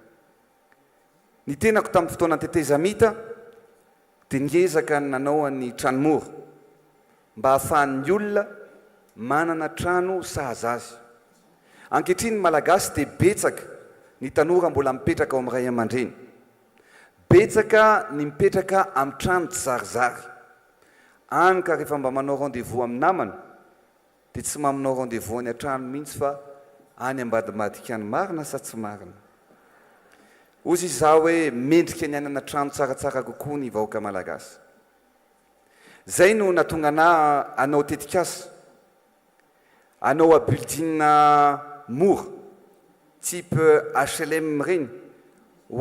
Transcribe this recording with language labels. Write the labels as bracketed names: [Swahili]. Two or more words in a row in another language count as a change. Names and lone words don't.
[Malagasy] Ny tenako tamin'ny fotoana tetezamita dia niezaka nanao ny tranomora mba hahafahan'ny olona manana trano sahaza azy. Ankehitriny ny malagasy dia betsaka ny tanora mbola mipetraka ao amin'ny ray aman-dreny, betsaka ny mipetraka amin'ny trano tsy zarizary. Any ka rehefa mba manao rendez-vous amin'ny namana dia tsy manao rendez-vous any an-trano mihitsy fa any ambadimadika any, marina sa tsy marina. Ozy izao hoe mendrika ny anana trano tsaratsara kokoa ny vahoaka malagasy. Zay no natonga ana anao tetikasa, anao a building mora [French] type HLM [Malagasy] reny ho